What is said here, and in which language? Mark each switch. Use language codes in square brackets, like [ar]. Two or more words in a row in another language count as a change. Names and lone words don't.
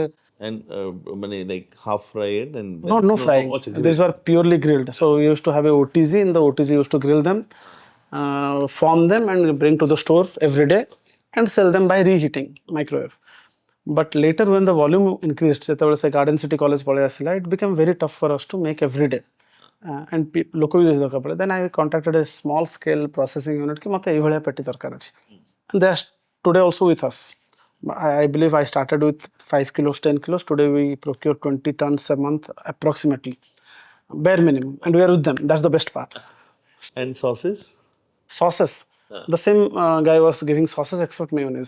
[en] and like half fried and no frying. okay, These were purely grilled. So we used to have a OTG. In the OTG, used to grill them, form them, and bring to the store every day and sell them by reheating microwave. But later, when the volume increased, [or] ଯେତେବେଳେ ସେ Garden City College ପଳେଇ ଆସିଲା, [en] it became very tough for us to make every day. [or] And ଲୋକ ବି ଦରକାର ପଡ଼େ. [en] Then I contacted a small scale processing unit [or] କି ମୋତେ ଏଇଭଳିଆ ପେଟି ଦରକାର ଅଛି. [en] And they are today also with us. I believe I started with 5 kilos, 10 kilos. Today we procure 20 tons a month approximately. Bare minimum. And we are with them. That's the best part. and sauces. Sauces. The same guy was giving sauces except mayonnaise.